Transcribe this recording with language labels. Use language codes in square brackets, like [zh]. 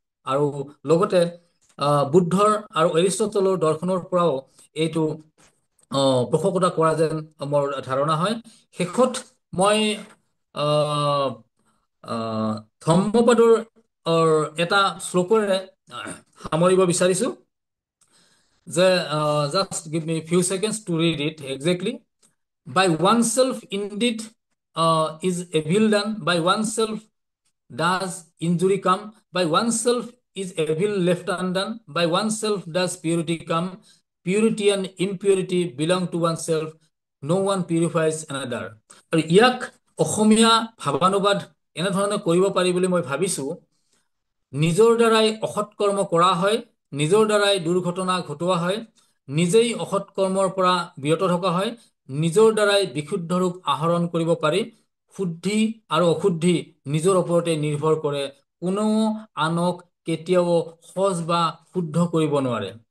[as] আৰু লগতে বুদ্ধৰ আৰু এৰিষ্টটলৰ দৰ্শনৰ পৰাও এইটো পোষকতা কৰা যেন মোৰ ধাৰণা হয়। শেষত মই আহ, আহ, ধম্মপদৰ এটা শ্লোকেৰে সামৰিব বিচাৰিছো, যে [en] Just give me few seconds to read it exactly. By oneself indeed is evil done, by oneself does injury come, by oneself is evil left undone, by oneself does purity come, purity and impurity belong to oneself, no one purifies another। [as] আৰু ইয়াক অসমীয়া ভাৱানুবাদ এনেধৰণে কৰিব পাৰি বুলি মই ভাবিছো, নিজৰ দ্বাৰাই অসৎ কৰ্ম কৰা হয়, নিজৰ দ্বাৰাই দুৰ্ঘটনা ঘটোৱা হয়, নিজেই অসৎ কৰ্মৰ পৰা বিৰত থকা হয়, নিজৰ দ্বাৰাই বিশুদ্ধ ৰূপ আহৰণ কৰিব পাৰি, শুদ্ধি আৰু অশুদ্ধি নিজৰ ওপৰতে নিৰ্ভৰ কৰে, কোনেও আনক কেতিয়াও সজ বা শুদ্ধ কৰিব নোৱাৰে।